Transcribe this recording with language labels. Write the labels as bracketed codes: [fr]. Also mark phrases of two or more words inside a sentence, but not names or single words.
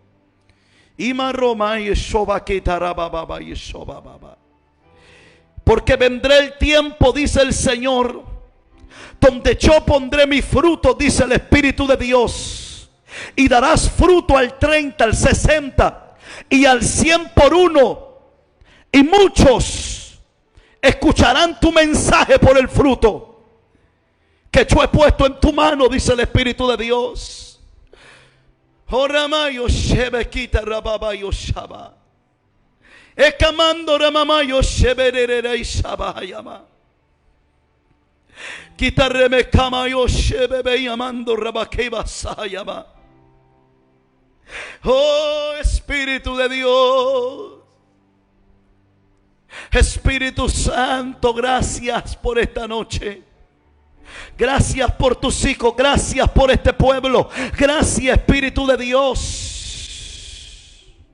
[es] Porque vendrá el tiempo, dice el Señor, donde yo pondré mi fruto, dice el Espíritu de Dios, y darás fruto al 30, al 60 y al 100 por uno. Y muchos escucharán tu mensaje por el fruto que yo he puesto en tu mano, dice el Espíritu de Dios. Oramayo shebekita rababayo shaba. Ekamando ramamayo sheberere ishabahayama. Kitareme kamayo shebebe yamando rabakeba sayama. Oh Espíritu de Dios, Espíritu Santo, gracias por esta noche. Gracias por tus hijos, gracias por este pueblo. Gracias, Espíritu de Dios.